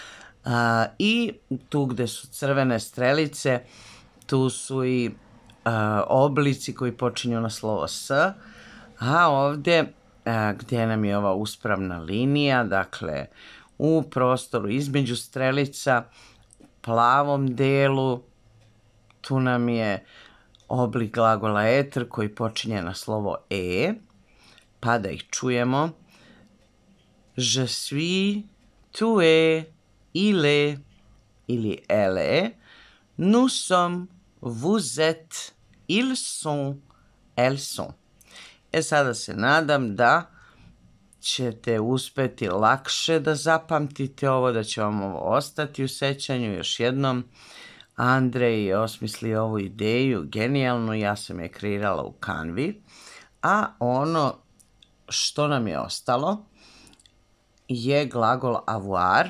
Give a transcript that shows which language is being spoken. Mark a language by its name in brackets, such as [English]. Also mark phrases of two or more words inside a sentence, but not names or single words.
[Serbian] i tu gde su crvene strelice tu su i oblici koji počinju na slovo s, a ovde gdje nam je ova uspravna linija, dakle u prostoru između strelica, plavom delu, tu nam je oblik glagola être koji počinje na slovo e, pa da ih čujemo. [French] Je suis, tu es, il est, ili elle est, nous sommes, vous êtes, ils sont, elles sont. [Serbian] Sada se nadam da ćete uspeti lakše da zapamtite ovo, da će vam ovo ostati u sećanju. Još jednom, Andrej je osmislio ovu ideju, genijalnu, ja sam je kreirala u Canvi, a ono što nam je ostalo je glagol avoir.